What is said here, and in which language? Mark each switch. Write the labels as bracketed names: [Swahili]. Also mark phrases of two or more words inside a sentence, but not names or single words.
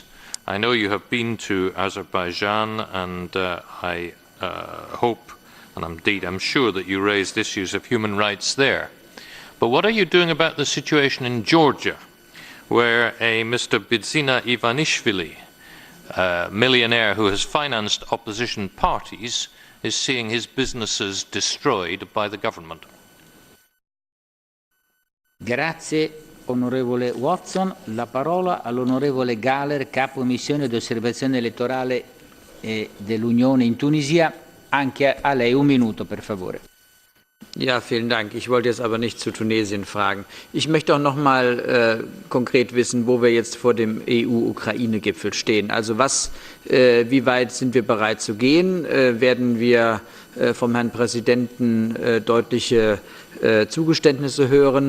[English] I know you have been to Azerbaijan, and I hope, and indeed I'm sure, that you raised issues of human rights there. But what are you doing about the situation in Georgia, where a Mr. Bidzina Ivanishvili, millionaire who has financed opposition parties, is seeing his businesses destroyed by the government? [Italian] Grazie, onorevole Watson. La parola all'onorevole Gahler, capo missione di osservazione elettorale dell'Unione in Tunisia. Anche a lei un minuto, per favore. [German] Ja, vielen Dank. Ich wollte jetzt aber nicht zu Tunesien fragen. Ich möchte auch noch mal konkret wissen, wo wir jetzt vor dem EU-Ukraine-Gipfel stehen. Also wie weit sind wir bereit zu gehen? Werden wir vom Herrn Präsidenten deutliche Zugeständnisse hören?